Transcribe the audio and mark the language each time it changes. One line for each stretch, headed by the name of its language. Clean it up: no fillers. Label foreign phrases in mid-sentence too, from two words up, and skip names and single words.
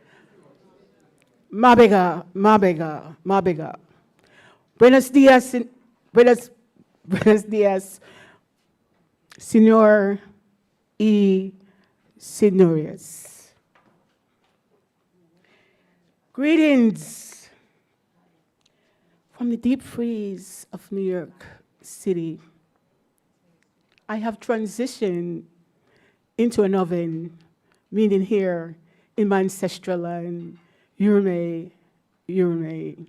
Spanish: Mabega, mabega, mabega. Buenos dias, buenos dias, señor y señores.
English: Greetings from the deep freeze of New York City. I have transitioned into an oven, meaning here in my ancestral land, Yurume, Yurume.